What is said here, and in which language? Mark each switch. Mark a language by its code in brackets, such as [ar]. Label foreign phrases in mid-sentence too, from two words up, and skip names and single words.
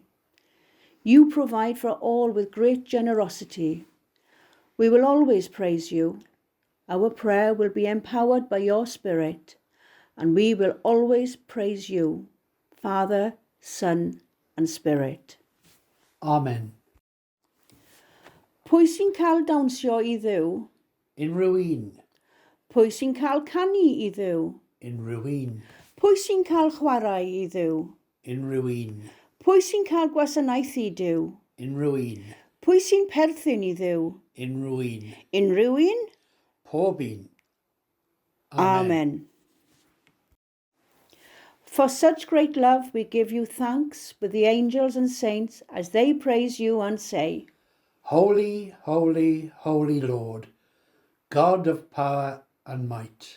[en] You provide for all with great generosity. We will always praise you. Our prayer will be empowered by your Spirit, and we will always praise you, Father, Son, and Spirit. Amen. [cy] Pwy sy'n cael dawnsio I Dduw? Unrhyw un. Pwy sy'n cael canu I Dduw? Unrhyw un. Pwy sy'n cael chwarae I Dduw? Unrhyw un. Pwy sy'n cael gwasanaeth I Dduw? Unrhyw un. Pwy sy'n perthyn I Dduw? Unrhyw un. Unrhyw un? Pob un. Amen. [en] For such great love we give you thanks with the angels and saints as they praise you and say, Holy, holy, holy Lord, God of power and might.